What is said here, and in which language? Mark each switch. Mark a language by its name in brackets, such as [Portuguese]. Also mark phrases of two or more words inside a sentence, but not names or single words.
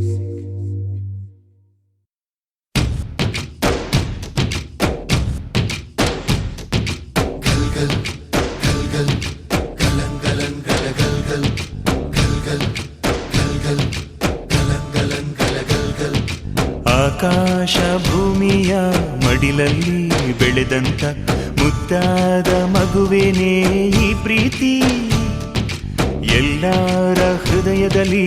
[Punjabi] ਗੱਲ ਗੱਲ, ਗੱਲ ਗੱਲ, ਗੱਲਾਂ ਗੱਲਾਂ ਗੱਲਾ ਗੱਲ ਗੱਲ, ਗੱਲ ਗੱਲ, ਗੱਲ ਗੱਲ, ਗੱਲਾਂ ਗੱਲਾਂ ਗੱਲਾ ਗੱਲ ਗੱਲ. [Kannada] ಆಕಾಶ ಭೂಮಿಯ ಮಡಿಲಲ್ಲಿ ಬೆಳೆದಂತ ಮುದ್ದಾದ ಮಗುವೇನೇ ಈ ಪ್ರೀತಿ ಎಲ್ಲರ ಹೃದಯದಲ್ಲಿ